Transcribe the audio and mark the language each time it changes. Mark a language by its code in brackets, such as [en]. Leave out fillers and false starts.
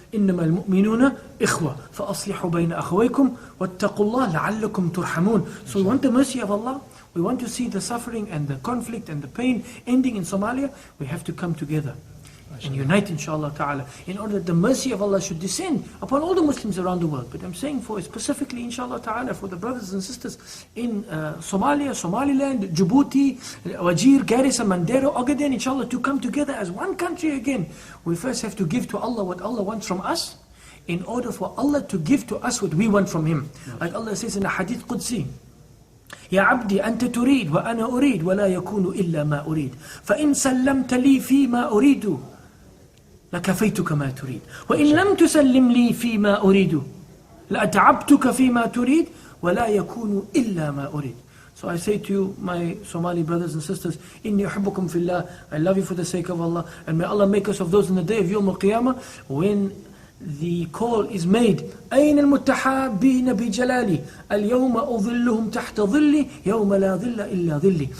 [ar] إنما المؤمنون إخوة فأصلحوا بين أخويكم واتقوا الله لعلكم ترحمون. [en] So we want the mercy of Allah. We want to see the suffering and the conflict and the pain ending in Somalia. We have to come together and unite, inshallah ta'ala, in order that the mercy of Allah should descend upon all the Muslims around the world. But I'm saying for specifically, inshallah ta'ala, for the brothers and sisters in Somalia, Somaliland, Djibouti, Wajir, Garissa, Mandera, Ogaden, inshallah, to come together as one country again. We first have to give to Allah what Allah wants from us, in order for Allah to give to us what we want from Him. Like Allah says in the Hadith Qudsi, [ar] يا عبدي أنت تريد وأنا أريد ولا يكون إلا ما أريد فإن سلمت لي فيما أريد لكفيتك ما تريد وإن لم تسلم لي فيما أريد لأتعبتك فيما تريد ولا يكون إلا ما أريد. [en] So I say to you, my Somali brothers and sisters, [ar] إني أحبكم في الله, [en] I love you for the sake of Allah, and may Allah make us of those in the day of Yawm al-Qiyamah, when the call is made, [ar] أين المتحابين بجلالي اليوم أظلهم تحت ظلي يوم لا ظل إلا ظلي.